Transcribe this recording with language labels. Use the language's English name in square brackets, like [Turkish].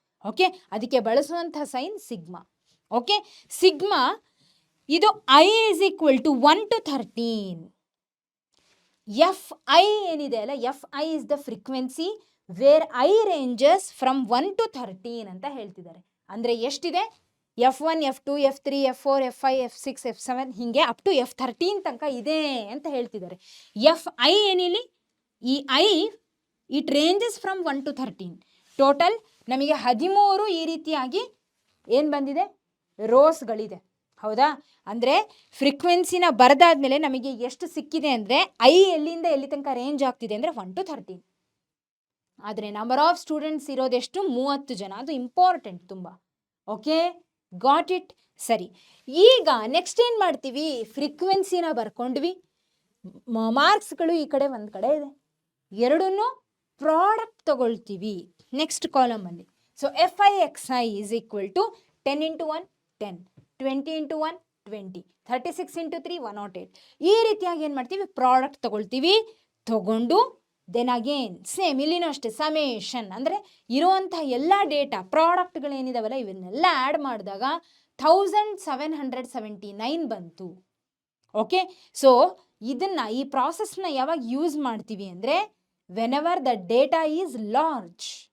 [Kannada] Okay, ಅದಕ್ಕೆ ಬಳಸುವಂಥ sign sigma. [English] Okay, sigma ಇದು I is equal to 1 to 13. [Kannada] F I ಏನಿದೆ ಅಲ್ಲ, [English] F I is the frequency where I ranges from 1 to 13 [Kannada] ಅಂತ ಹೇಳ್ತಿದ್ದಾರೆ. ಅಂದರೆ ಎಷ್ಟಿದೆ? F1, F2, F3, F4, F5, F6, F7 ಹೀಗೆ ಅಪ್ ಟು F13 ತನಕ ಇದೆ ಅಂತ ಹೇಳ್ತಿದ್ದಾರೆ. F I ಏನಿಲ್ಲಿ? ಈ [English] I it ranges from 1 to 13. [Kannada] Total ನಮಗೆ 13 ಈ ರೀತಿಯಾಗಿ ಏನು ಬಂದಿದೆ? ರೋಸ್ಗಳಿದೆ, ಹೌದಾ? ಅಂದರೆ ಫ್ರೀಕ್ವೆನ್ಸಿನ ಬರೆದಾದ್ಮೇಲೆ ನಮಗೆ ಎಷ್ಟು ಸಿಕ್ಕಿದೆ ಅಂದರೆ, ಐ ಎಲ್ಲಿಂದ ಎಲ್ಲಿ ತನಕ ರೇಂಜ್ ಆಗ್ತಿದೆ ಅಂದರೆ 1 to 13. ಆದರೆ ನಂಬರ್ ಆಫ್ ಸ್ಟೂಡೆಂಟ್ಸ್ ಇರೋದೆಷ್ಟು? 30 ಜನ. ಅದು ಇಂಪಾರ್ಟೆಂಟ್ ತುಂಬ. Okay, [English] Got it? [Kannada] ಸರಿ, ಈಗ ನೆಕ್ಸ್ಟ್ ಏನು ಮಾಡ್ತೀವಿ? ಫ್ರೀಕ್ವೆನ್ಸಿನ ಬರ್ಕೊಂಡ್ವಿ, ಮಾರ್ಕ್ಸ್ಗಳು ಈ ಕಡೆ ಒಂದು ಕಡೆ ಇದೆ, ಎರಡನ್ನೂ ಪ್ರಾಡಕ್ಟ್ ತಗೊಳ್ತೀವಿ. Next ಕಾಲಮಲ್ಲಿ [English] So FI/XI is equal to 10 into 1 10, 20 into 1 20, 36 into 3 108. [Kannada] ಈ ರೀತಿಯಾಗಿ ಏನು ಮಾಡ್ತೀವಿ, ಪ್ರಾಡಕ್ಟ್ ತಗೊಳ್ತೀವಿ. ತಗೊಂಡು ದೆನ್ ಅಗೇನ್ ಸೇಮ್ ಇಲ್ಲಿನೂ ಅಷ್ಟೇ ಸಮೇಷನ್ ಅಂದರೆ ಇರುವಂತಹ ಎಲ್ಲ ಡೇಟಾ ಪ್ರಾಡಕ್ಟ್ಗಳೇನಿದಾವಲ್ಲ ಇವನ್ನೆಲ್ಲ ಆ್ಯಡ್ ಮಾಡಿದಾಗ 1779 ಬಂತು. ಓಕೆ, ಸೊ ಇದನ್ನು ಈ ಪ್ರಾಸೆಸ್ನ ಯಾವಾಗ ಯೂಸ್ ಮಾಡ್ತೀವಿ ಅಂದರೆ [English] Whenever the data is large.